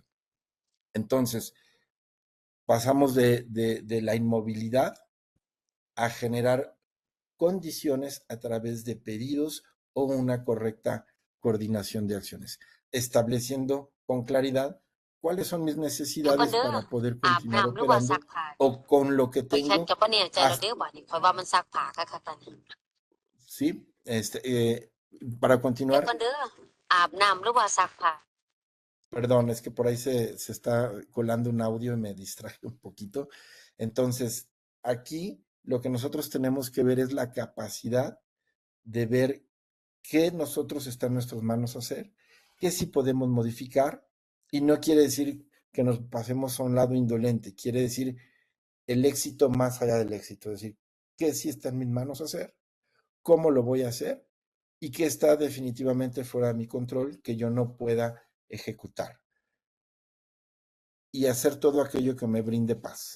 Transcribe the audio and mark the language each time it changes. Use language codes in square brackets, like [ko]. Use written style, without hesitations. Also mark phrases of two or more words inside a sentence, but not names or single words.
[es] Entonces, pasamos de la inmovilidad a generar condiciones a través de pedidos o una correcta coordinación de acciones, estableciendo con claridad cuáles son mis [th] เดี๋ยวก่อน [es] necesidades [tts] เด้อ [es] para poder [th] อาบ [es] continuar [th] น้ำหรือว่าซัก [es] operando [th] ผ้านี่ [es] o con lo que [tts] ข่อยแค่ [es] tengo [tts] ก็บ่แน่ใจแล้วเด้ [es] hasta, [tts] อบัดนี้ข่อยว่ามันซักผ้าคักๆตอนนี้ [es] ¿sí? Para [th] เดี๋ยว [es] continuar, [tts] ก่อนเด้อ อาบน้ำหรือว่าซักผ้า [es] perdón, es que por ahí se está colando un audio y me distraje un poquito. Entonces, aquí lo que nosotros tenemos que ver es la capacidad de ver qué nosotros está en nuestras manos hacer, qué sí podemos modificar, y no quiere decir que nos pasemos a un lado indolente, quiere decir el éxito más allá del éxito, es decir, qué sí está en mis manos hacer, cómo lo voy a hacer y qué está definitivamente fuera de mi control que yo no pueda ejecutar, y hacer todo aquello que me brinde paz.